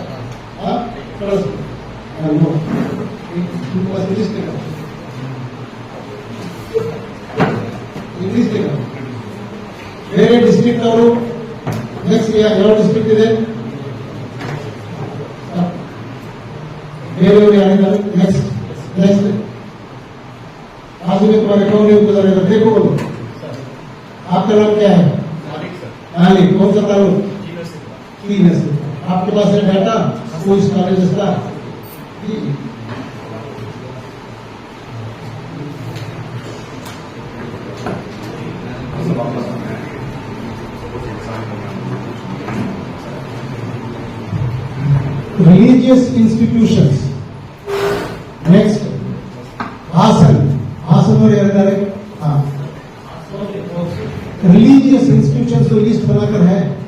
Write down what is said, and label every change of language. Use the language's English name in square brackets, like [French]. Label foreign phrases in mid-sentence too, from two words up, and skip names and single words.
[Kannada] ಬೇರೆ ಡಿಸ್ಟ್ರಿಕ್ಟ್ ಅವರು ನೆಕ್ಸ್ಟ್ ಯಾವ ಡಿಸ್ಟ್ರಿಕ್ಟ್ ಇದೆ? ಬೇರೆಯವರು ಯಾರಿದ್ದಾರೆ? [Hindi] ನೆಕ್ಸ್ಟ್ बाजू में तुम्हारे कौन है उधर इधर देखो बोलो। आपका नाम क्या है? मालिक। कौन सा तालुक? तीन है। आपके पास है [English] data schools colleges [Hindi] का? [English] Religious institutions. Next, [Hindi] हासन और यार हाँ, [English] religious institution [Hindi] को लिस्ट बनाकर है